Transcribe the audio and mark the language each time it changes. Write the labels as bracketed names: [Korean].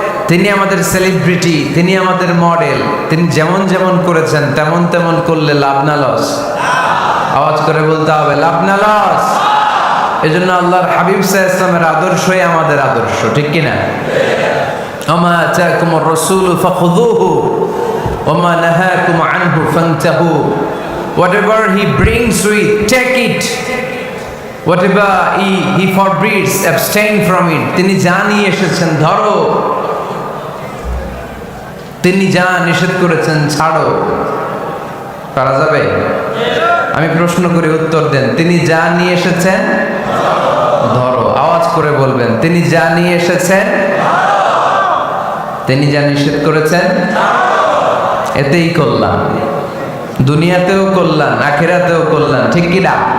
[Bangla] তিনি আমাদের সেলিব্রিটি, তিনি আমাদের মডেল। তিনি যেমন যেমন করেছেন তেমন তেমন করলে লাভ না লস? আওয়াজ করে বলতে হবে লাভ না লস? এজন্য আল্লাহর হাবিব সাল্লাল্লাহু আলাইহি ওয়াসাল্লামের আদর্শই আমাদের আদর্শ, ঠিক কিনা? [Arabic] আমা আতাকুমুর রাসূলু ফাখুযুহু ওমা নাহাকুম আনহু ফান্তাহু। [English] Whatever he brings you, take it. Whatever he forbids, abstain from it. [Bangla] তিনি যা নিয়ে এসেছেন ধরো, তিনি যা নিষেধ করেছেন ছাড়ো। পারা যাবে? আমি প্রশ্ন করে উত্তর দেন। তিনি যা নিয়ে এসেছেন ধরো। আওয়াজ করে বলবেন তিনি যা নিয়ে এসেছেন, তিনি যা নিষেধ করেছেন এতেই কল্যাণ, দুনিয়াতেও কল্যাণ আখিরাতেও কল্যাণ, ঠিক কিনা?